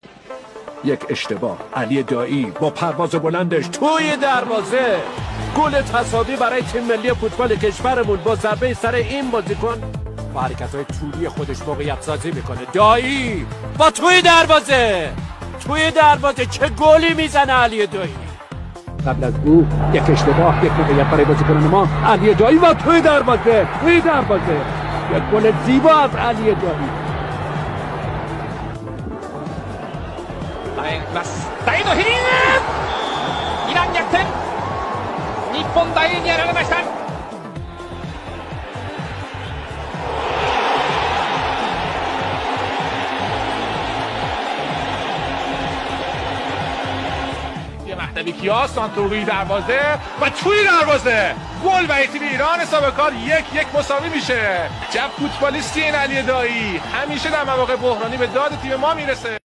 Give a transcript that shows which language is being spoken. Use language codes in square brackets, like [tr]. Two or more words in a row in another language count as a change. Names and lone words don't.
[fa] یک اشتباه، علی دایی با پرواز بلندش توی دروازه، گل تساوی برای تیم ملی فوتبال کشورمون با ضربه سر این بازیکن با حرکت‌های طولی خودش موقعیت سازی میکنه. دایی با توی دروازه چه گلی میزنه علی دایی. قبل از او یک اشتباه، یک موقعیت برای بازیکن ما علی دایی و توی دروازه یک گل زیبا از علی دایی. [ja] 大のヘディング、イラン逆転、日本大にやられました。 [fa] یه مهدوی کیاس تو روی دروازه و توی دروازه گل و تیم ایران حساب کار 1-1 مساوی میشه. چه فوتبالیستی این علی دایی، همیشه در مواقع بحرانی به داد تیم ما میرسه.